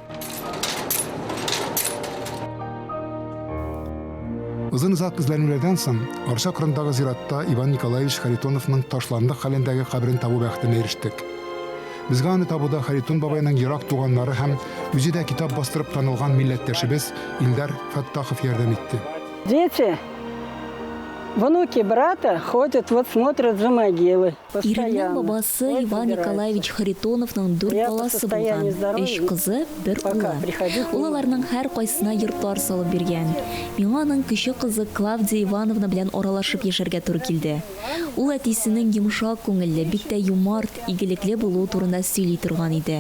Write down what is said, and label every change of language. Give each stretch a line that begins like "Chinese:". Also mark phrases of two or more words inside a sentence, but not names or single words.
Tatar: Озын-озак эзләнүләрдән соң Арча кырындагы зиратта Иван Николаевич Харитоновның ташландык хәлендәге кабрен табу бәхетенә ирештек. Безгә аны табуда Харитон бабайның ерак туганнары һәм үзе дә китап бастырып танылган милләттәшебез Илдар Фаттахов ярдәм итте.
Russian: Дети, внуки брата ходят, вот смотрят за могилы.
Tatar: Ириннең бабасы Иван Николаевич Харитоновның 4 баласы булган, 3 кызы, 1 улы. Улларның һәр кайсына йортлар салып биргән. Миңа аның кече кызы Клавдия Ивановна белән аралашып яшәргә туры килде. Ул әтисенең йомшак күңелле, бик тә юмарт, игелекле булуы турында сөйли торган иде.